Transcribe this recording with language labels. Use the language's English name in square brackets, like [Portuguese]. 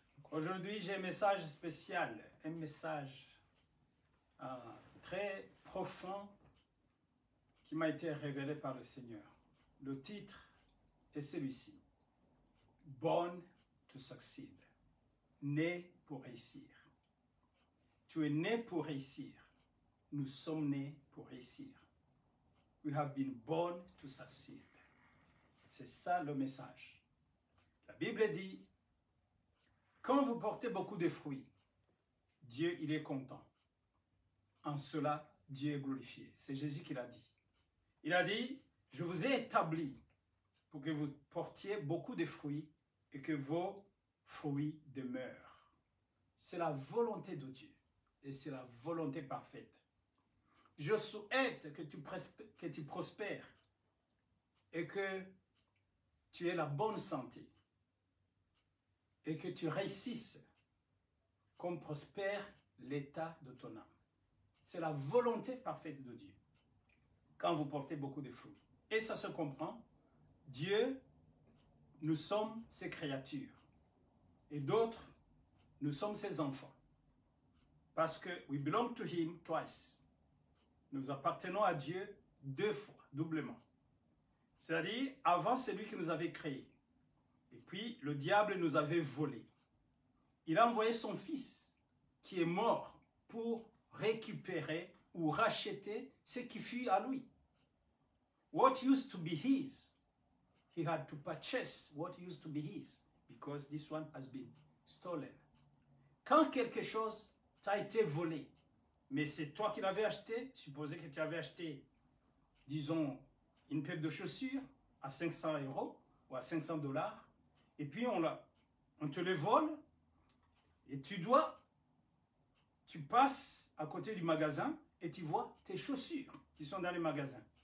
[French] Aujourd'hui, j'ai un message spécial, un message très profond qui m'a été révélé par le Seigneur. Le titre est celui-ci. [English] Born to succeed. [French] Né pour réussir. Tu es né pour réussir. Nous sommes nés pour réussir. [English] We have been born to succeed. [French] C'est ça le message. La Bible dit, quand vous portez beaucoup de fruits, Dieu, il est content. En cela, Dieu est glorifié. C'est Jésus qui l'a dit. Il a dit, je vous ai établi pour que vous portiez beaucoup de fruits et que vos fruits demeurent. C'est la volonté de Dieu et c'est la volonté parfaite. Je souhaite que tu prospères et que tu aies la bonne santé et que tu réussisses comme prospère l'état de ton âme. C'est la volonté parfaite de Dieu quand vous portez beaucoup de fruits. Et ça se comprend. Dieu, nous sommes ses créatures. Et d'autres, nous sommes ses enfants. Parce que [English] we belong to him twice. [French] Nous appartenons à Dieu deux fois, doublement. C'est-à-dire, avant, c'est lui qui nous avait créés. Et puis, le diable nous avait volés. Il a envoyé son fils, qui est mort, pour récupérer ou racheter ce qui fut à lui. [English] What used to be his, he had to purchase what used to be his, because this one has been stolen. [French] Quand quelque chose t'a été volé, mais c'est toi qui l'avais acheté, supposez que tu avais acheté, disons, une paire de chaussures à 500 € ou à 500 $, et puis on te le vole, et tu passes à côté du magasin et tu vois tes chaussures qui sont dans les magasins.